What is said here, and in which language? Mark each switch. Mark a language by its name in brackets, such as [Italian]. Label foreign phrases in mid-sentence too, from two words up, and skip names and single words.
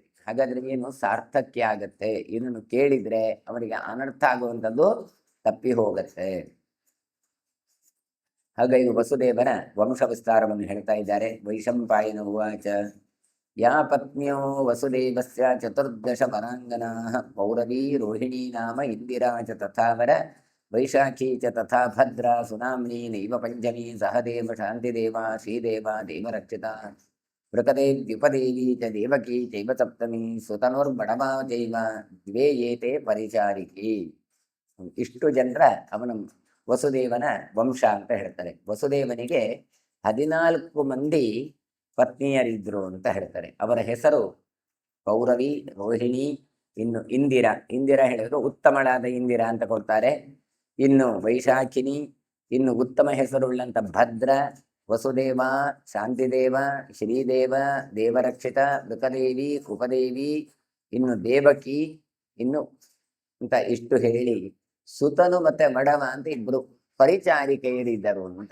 [Kannada] ಹಾಗಾದ್ರೆ ಏನು ಸಾರ್ಥಕ್ಯ ಆಗತ್ತೆ, ಇದನ್ನು ಕೇಳಿದ್ರೆ ಅವರಿಗೆ ಅನರ್ಥ ಆಗುವಂಥದ್ದು ತಪ್ಪಿ ಹೋಗತ್ತೆ. ಹಾಗಾಗಿ ವಸುದೇವನ ವಂಶ ವಿಸ್ತಾರವನ್ನು ಹೇಳ್ತಾ ಇದ್ದಾರೆ. [Sanskrit] ವೈಶಂಪಾಯನ ಉವಾಚ ಯಾ ಪತ್ನ್ಯೋ ವಸುದೇವಸ್ಯ ಚತುರ್ದಶ ವರಾಂಗನಾಃ ಪೌರವೀ ರೋಹಿಣೀ ನಾಮ ಇಂದಿರಾ ಚ ತಥಾವರ ವೈಶಾಖೀ ಚ ತಥಾ ಭದ್ರಾ ಸುನಾಮ್ನಿ ನೈವ ಪಂಚಮೀ ಸಹದೇವ ಶಾಂತಿದೇವ ಶ್ರೀದೇವ ದೇವರಕ್ಷಿತಾ ವೃಕದೇವ್ಯುಪದೇವಿ ಚ ದೇವಕೀ ಚೈವ ಸಪ್ತಮಿ ಸುತನುರ್ಬಡವಾ ಚೈವ ದ್ವೇ ಏತೆ ಪರಿಚಾರಿಕಿ. [Kannada] ಇಷ್ಟು ಜನರ ಅವನ ವಸುದೇವನ ವಂಶ ಅಂತ ಹೇಳ್ತಾರೆ. ವಸುದೇವನಿಗೆ 14 ಮಂದಿ ಪತ್ನಿಯರಿದ್ರು ಅಂತ ಹೇಳ್ತಾರೆ. ಅವರ ಹೆಸರು ಪೌರವಿ, ರೋಹಿಣಿ, ಇನ್ನು ಇಂದಿರಾ. ಇಂದಿರಾ ಹೇಳಿದ್ರು ಉತ್ತಮಳಾದ ಇಂದಿರಾ ಅಂತ ಕೊಡ್ತಾರೆ. ಇನ್ನು ವೈಶಾಖಿನಿ, ಇನ್ನು ಉತ್ತಮ ಹೆಸರುಳ್ಳಂತ ಭದ್ರ, ವಸುದೇವ, ಶಾಂತಿದೇವ, ಶ್ರೀದೇವ, ದೇವರಕ್ಷಿತ, ಮೃಕದೇವಿ, ಕುಪದೇವಿ, ಇನ್ನು ದೇವಕಿ, ಇನ್ನು ಅಂತ ಇಷ್ಟು ಹೇಳಿ ಸುತನು ಮತ್ತೆ ಮಡವ ಅಂತ ಇಬ್ರು ಪರಿಚಾರಿಕೆಯರಿದ್ದರು ಅಂತ.